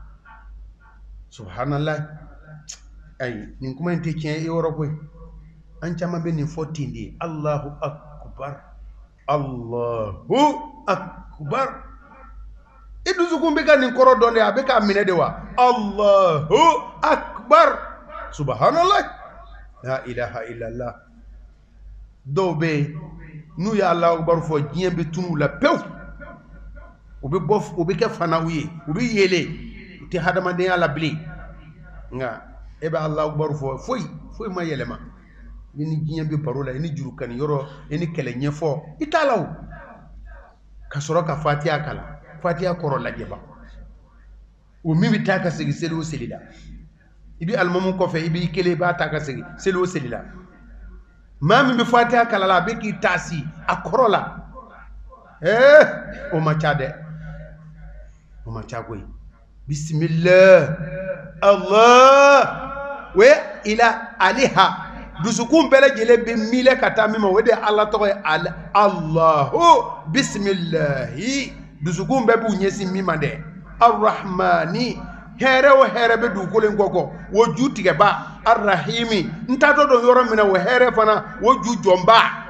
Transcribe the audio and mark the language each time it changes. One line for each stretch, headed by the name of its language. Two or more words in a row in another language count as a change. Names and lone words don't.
Bambara: subhanallah ay nin kuma in tɛ tiɲɛ e yɔrɔ koyi an caman bɛ nin fɔ ten de
Arabic: الله أكبر الله أكبر
Bambara: i dusukun bɛ ka nin kɔrɔ dɔn de a bɛ k'a minɛ de wa
Arabic: الله أكبر سبحان الله لا إله إلا الله
Bambara: dɔw bɛ yen n'u ye
Arabic: الله أكبر
Bambara: fɔ diɲɛ bɛ tunu la pewu u bɛ kɛ fanaw ye u bɛ yele u tɛ hadamadenya la bilen nka e bɛ
Arabic: الله أكبر
Bambara: fɔ foyi ma yɛlɛma i ni diɲɛ bɛ baro la i ni juru kani yɔrɔ i ni kɛlɛ ɲɛfɔ i t'a la o ka sɔrɔ ka fatiha kalan fatiha kɔrɔ lajɛ ba o min bɛ taa ka segin seli o seli la i bɛ alimamu kɔfɛ i b'i kelen i b'a ta ka segin seli o seli la maa min bɛ fatiha kalan la a bɛ k'i taasi a kɔrɔ la o ma ca dɛ o ma ca koyi bismillah Allah we ila aliha dusukun bɛɛ lajɛlen bɛ miilɛ ka taa min ma o de ye Ala tɔgɔ ye
Arabic: الله بسم الله
Bambara: dusukun bɛɛ b'u ɲɛsin min ma dɛ arrahmani hɛrɛ o hɛrɛ bɛ dugukolo in kɔkɔ o ju tigɛba arrahimi n taatɔ dɔn yɔrɔ min na o hɛrɛ fana o ju jɔnba